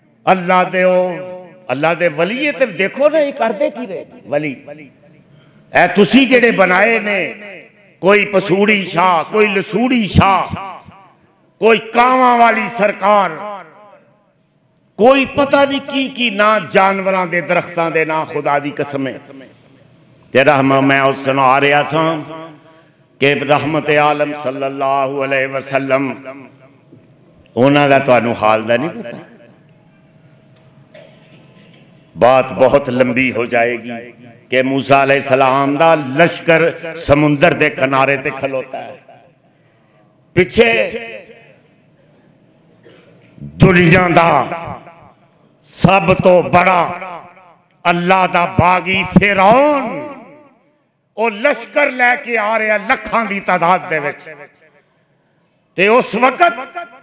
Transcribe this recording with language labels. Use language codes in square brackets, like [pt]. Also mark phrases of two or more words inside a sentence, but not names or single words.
[pa] اللہ دے اللہ دے ولی تے دیکھو نا یے کرتے کی رہے ولی اے تسی جیڑے بنائے نے کوئی پسوڑی شاہ کوئی لسوڑی شاہ کوئی کاواں والی سرکار کوئی پتہ نہیں کی نا جانوراں دے درختاں دے نا خدا دی قسم تیرا میں اس سنا رہا سا کہ رحمت عالم [ar] صلى الله عليه وسلم [pa] انہاں دا تہانوں حال دا نہیں پتہ. بات بہت لمبی ہو جائے گی کہ موسیٰ علیہ السلام دا لشکر سمندر دے کنارے تے کھلوتا ہے، پچھے دنیا دا سب تو بڑا اللہ دا باغی فرعون وہ لشکر لیکے آ رہا لکھاں دی تعداد دے وچ تے اس وقت